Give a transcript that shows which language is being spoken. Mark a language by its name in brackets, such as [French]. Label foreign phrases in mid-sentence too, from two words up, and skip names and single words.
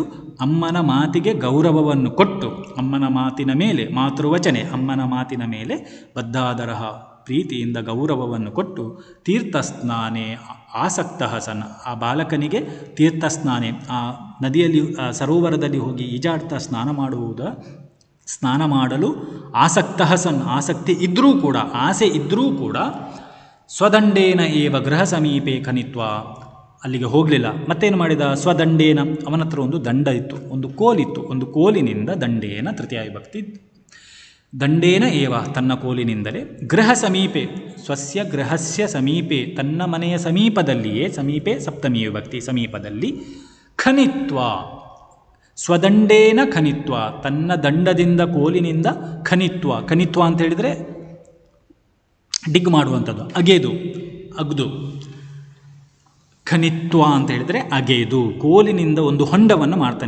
[Kannada] ಅಮ್ಮನ ಮಾತಿಗೆ ಗೌರವವನ್ನು ಕೊಟ್ಟು, ಅಮ್ಮನ ಮಾತಿನ ಮೇಲೆ, ಮಾತೃವಚನೆ ಅಮ್ಮನ ಮಾತಿನ ಮೇಲೆ ಬದ್ಧಾದರಃ ಪ್ರೀತಿಯಿಂದ ಗೌರವವನ್ನು ಕೊಟ್ಟು, [Sanskrit] ತೀರ್ಥಸ್ನಾನೆ ಆಸಕ್ತಃ ಸನ್, [Kannada] ಆ ಬಾಲಕನಿಗೆ ತೀರ್ಥಸ್ನಾನೆ, ಆ ನದಿಯಲ್ಲಿ ಸರೋವರದಲ್ಲಿ ಹೋಗಿ ಈಜಾಡ್ತಾ ಸ್ನಾನ ಮಾಡಲು [Sanskrit] ಆಸಕ್ತಃ ಸನ್, [Kannada] ಆಸಕ್ತಿ ಇದ್ದರೂ ಕೂಡ, ಆಸೆ ಇದ್ದರೂ ಕೂಡ, [Sanskrit] ಸ್ವದಂಡೇನ ಏವ ಗೃಹ ಸಮೀಪೆ ಖನಿತ್ವ, [Kannada] ಅಲ್ಲಿಗೆ ಹೋಗಲಿಲ್ಲ. ಮತ್ತೇನು ಮಾಡಿದ? ಸ್ವದಂಡೇನ, ಅವನ ಹತ್ರ ಒಂದು ದಂಡ ಇತ್ತು, ಒಂದು ಕೋಲಿತ್ತು, ಒಂದು ಕೋಲಿನಿಂದ, ದಂಡೇನ ತೃತೀಯ ವಿಭಕ್ತಿ, [Sanskrit] ದಂಡೇನ ಏವ [Kannada] ತನ್ನ ಕೋಲಿನಿಂದಲೇ, [Sanskrit] ಗೃಹ ಸಮೀಪೆ ಸ್ವಸ್ಯ ಗೃಹಸ್ಯ ಸಮೀಪೆ [Kannada] ತನ್ನ ಮನೆಯ ಸಮೀಪದಲ್ಲಿಯೇ, ಸಮೀಪೆ ಸಪ್ತಮಿ ವಿಭಕ್ತಿ ಸಮೀಪದಲ್ಲಿ, [Sanskrit] ಖನಿತ್ವ ಸ್ವದಂಡೇನ ಖನಿತ್ವ [Kannada] ತನ್ನ ದಂಡದಿಂದ ಕೋಲಿನಿಂದ, ಖನಿತ್ವ ಅಂತ ಹೇಳಿದರೆ ಡಿಗ್ ಮಾಡುವಂಥದ್ದು, ಅಗ್ದು ಖನಿತ್ವ ಅಂತ ಹೇಳಿದರೆ ಅಗೆದು, ಕೋಲಿನಿಂದ ಒಂದು ಹೊಂಡವನ್ನು ಮಾಡ್ತಾನೆ.